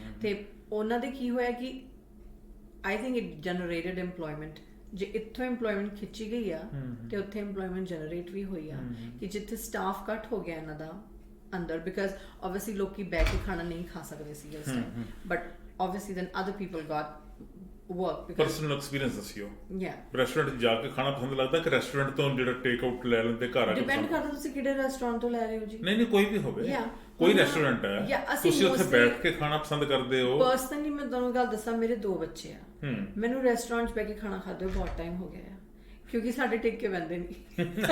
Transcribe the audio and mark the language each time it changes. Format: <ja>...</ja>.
<pa>ਤੇ ਉਹਨਾਂ ਦੇ ਕੀ ਹੋਇਆ ਕਿ</pa> <en>I think it generated employment.</en> <pa>ਜੇ ਇੱਥੋਂ ਏਮਪਲੋਇਮੈਂਟ ਖਿੱਚੀ ਗਈ ਆ ਤੇ ਉੱਥੇ ਏਮਪਲੋਇਮੈਂਟ ਜਨਰੇਟ ਵੀ ਹੋਈ ਆ, ਕਿ ਜਿੱਥੇ ਸਟਾਫ ਘੱਟ ਹੋ ਗਿਆ ਇਹਨਾਂ ਦਾ ਅੰਦਰ, ਬਿਕਾਜ਼ ਆਬਵੀਅਸਲੀ ਲੋਕੀ ਬੈਠ ਕੇ ਖਾਣਾ ਨਹੀਂ ਖਾ ਸਕਦੇ ਸੀ ਉਸ time, but</pa> <en>obviously then other people got work because</en> <pa>personal experience ਦੱਸਿਓ</pa> <en>yeah</en> <pa>ਰੈਸਟੋਰੈਂਟ 'ਚ ਜਾ ਕੇ ਖਾਣਾ ਪਸੰਦ ਲੱਗਦਾ ਕਿ ਰੈਸਟੋਰੈਂਟ ਤੋਂ ਜਿਹੜਾ ਟੇਕ ਆਊਟ ਲੈ ਲੈਂਦੇ ਘਰ ਆ ਕੇ ਡਿਪੈਂਡ ਕਰਦਾ ਤੁਸੀਂ ਕਿਹੜੇ ਰੈਸਟੋਰੈਂਟ ਤੋਂ ਲੈ ਰਹੇ ਹੋ ਜੀ ਨਹੀਂ ਕੋਈ ਵੀ ਹੋਵੇ ਕੋਈ ਰੈਸਟੋਰੈਂਟ ਹੈ ਤੁਸੀਂ ਉੱਥੇ ਬੈਠ ਕੇ ਖਾਣਾ ਪਸੰਦ ਕਰਦੇ ਹੋ ਪਰਸਨਲੀ ਮੈਂ ਤੁਹਾਨੂੰ ਗੱਲ ਦੱਸਾਂ ਮੇਰੇ 2 ਬੱਚੇ ਆ ਮੈਨੂੰ ਰੈਸਟੋਰੈਂਟ 'ਚ ਬੈ ਕੇ ਖਾਣਾ ਖਾਦੇ ਹੋਏ ਬਹੁਤ ਟਾਈਮ ਹੋ ਗਿਆ ਆ ਕਿਉਂਕਿ ਸਾਡੇ ਟਿੱਕੇ ਬੰਦੇ ਨਹੀਂ</pa>